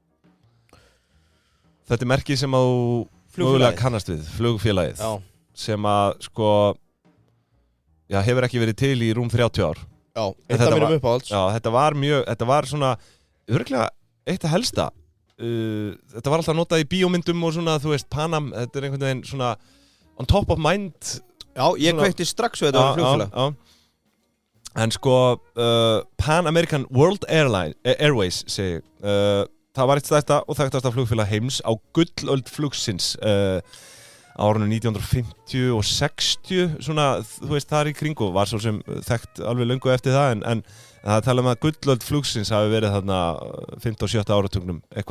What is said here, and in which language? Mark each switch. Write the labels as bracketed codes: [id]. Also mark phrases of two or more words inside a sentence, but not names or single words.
[is] Þetta merkið sem að þú mögulega kannast við, flugfélagið. Já. Sem að hefur ekki verið til í rúm 30 ár. Já, eitt af mínum uppáhalds. Já, þetta var svona örugglega eitt af helsta. Þetta var alltaf notað í bíómyndum og svona, þú veist, Pan Am, þetta er einhvern veginn svona [en] on top of mind. [is] Já, ég kveikti strax við þetta á flugfélag. En Pan American World Airways segi ég, það var eitt stærsta og þekktasta flugfélag heims á gullöld flugsins árunum 1950 og 60, svona, þú veist, þar í kringu var svo sem þekkt alveg löngu eftir það, en það tala að gullöld flugsins hafi verið þarna 15 og 17 áratugnum eitthvað.